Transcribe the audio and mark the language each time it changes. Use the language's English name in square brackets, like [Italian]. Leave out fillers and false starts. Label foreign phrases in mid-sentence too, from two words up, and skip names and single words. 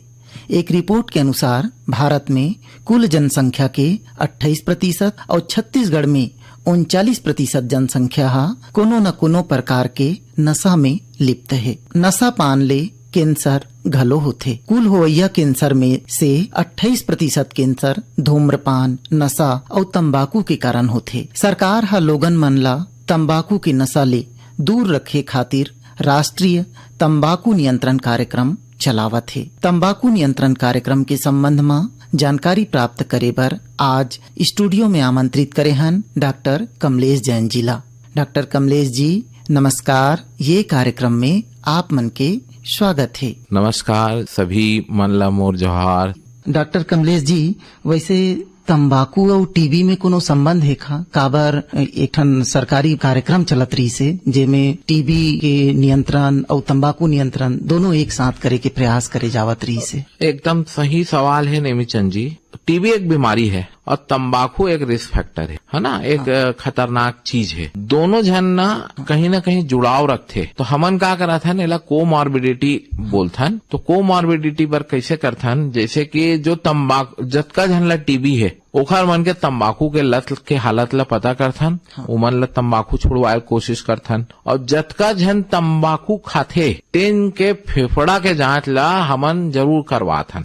[Chhattisgarhi] एक रिपोर्ट के अनुसार भारत में कुल जनसंख्या के 28% और छत्तीसगढ़ में 39% जनसंख्या कोनो न कोनो प्रकार के नशा में लिप्त है। नशा पान ले कैंसर घलो होथे। कुल होइया कैंसर में से 28% कैंसर धूम्रपान, नशा और तंबाकू के कारण होथे। सरकार हा लोगन मन ला तंबाकू के नशा ले दूर रखे खातिर राष्ट्रीय तंबाकू नियंत्रण कार्यक्रम चलावत है। तंबाकू नियंत्रण कार्यक्रम के संबंध में जानकारी प्राप्त करे बर आज स्टूडियो में आमंत्रित करे हन डॉक्टर कमलेश जैन जी ला। डॉक्टर कमलेश जी नमस्कार। ये कार्यक्रम में आप मन के स्वागत है। नमस्कार सभी मन ला मोर जोहार। डॉक्टर कमलेश जी, वैसे तंबाकू और टीबी में कोनो संबंध है का? काबर एक ठन सरकारी कार्यक्रम चलत रही से जेमे टीबी के नियंत्रण और तंबाकू नियंत्रण दोनों एक साथ करे के प्रयास करे जावत रही से। एकदम सही सवाल है नेमीचंद जी। टीबी एक बीमारी है और तंबाकू एक [English] risk factor [Chhattisgarhi] है ना, एक खतरनाक चीज है। दोनों जन ना कहीं जुड़ाव रखते। तो हमन का करा था नेला कोमॉर्बिडिटी बोलथन। तो कोमॉर्बिडिटी पर कैसे करथन, जैसे कि जो तंबाकू जतका जन ला टीबी है ओखर मन के तंबाकू के लत के हालत ला पता करथन, उमन ला तंबाकू छुड़वाए कोशिश करथन। और जतका जन तंबाकू खाथे तेन के फेफड़ा के जांच ला हमन जरूर करवाथन।